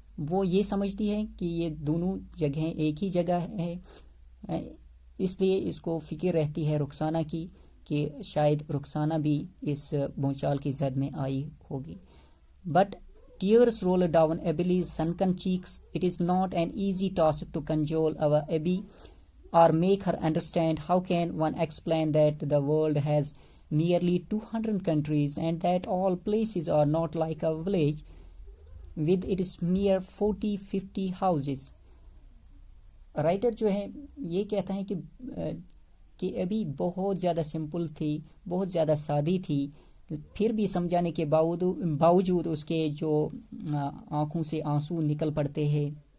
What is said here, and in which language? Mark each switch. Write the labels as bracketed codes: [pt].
[ur] وہ یہ سمجھتی ہے کہ یہ دونوں جگہیں ایک ہی جگہ ہے، اس لیے اس کو فکر رہتی ہے رخسانہ کی کہ شاید رخسانہ بھی اس بھونچال کی زد میں آئی ہوگی. [en] But tears roll down Abili's sunken cheeks. It is not an easy task to cajole our Abby or make her understand. How can one explain that the world has nearly 200 countries and that all places are not like a village with its mere 40-50 houses? [ur] Writer جو ہے یہ کہتا ہے کہ ابھی بہت زیادہ simple تھی، بہت زیادہ سادی تھی، پھر بھی سمجھانے کے باوجود اس کے جو آنکھوں سے آنسو نکل پڑتے ہیں.